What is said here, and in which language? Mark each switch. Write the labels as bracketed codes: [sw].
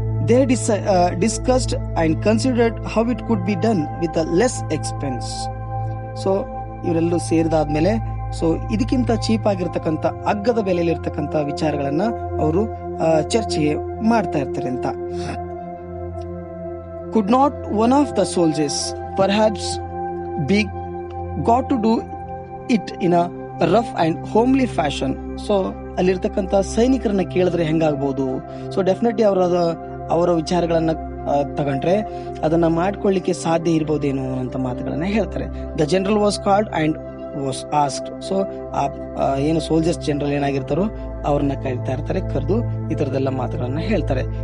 [en] They discussed and considered how it could be done with less expense. [kn] So ಇವರೆಲ್ಲರೂ ಸೇರಿದಾದ್ಮೇಲೆ so ಇದಕ್ಕಿಂತ cheap ಆಗಿರ್ತಕ್ಕಂಥ, ಅಗ್ಗದ ಬೆಲೆಯಲ್ಲಿ ಇರ್ತಕ್ಕಂಥ ವಿಚಾರಗಳನ್ನ ಅವರು ಚರ್ಚೆಗೆ ಮಾಡ್ತಾ ಇರ್ತಾರೆ ಅಂತ. [en] Could not one of the soldiers perhaps be got to do it in a rough and homely fashion? [kn] So ಅಲ್ಲಿರ್ತಕ್ಕಂಥ ಸೈನಿಕರನ್ನ ಕೇಳಿದ್ರೆ ಹೆಂಗಾಗ್ಬೋದು? ಸೊ ಡೆಫಿನೆಟ್ಲಿ ಅವರ ವಿಚಾರಗಳನ್ನ ತಗೊಂಡ್ರೆ ಅದನ್ನ ಮಾಡ್ಕೊಳ್ಳಿಕ್ಕೆ ಸಾಧ್ಯ ಇರ್ಬೋದೇನೋ ಅಂತ ಮಾತುಗಳನ್ನ ಹೇಳ್ತಾರೆ. [en] The general was called and was asked. [kn] So ಏನು ಸೋಲ್ಜರ್ಸ್ ಜನರಲ್ ಏನಾಗಿರ್ತಾರೋ ಅವ್ರನ್ನ ಕರೀತಾ ಇರ್ತಾರೆ, ಕರೆದು ಈ ತರದೆಲ್ಲ ಮಾತುಗಳನ್ನ ಹೇಳ್ತಾರೆ.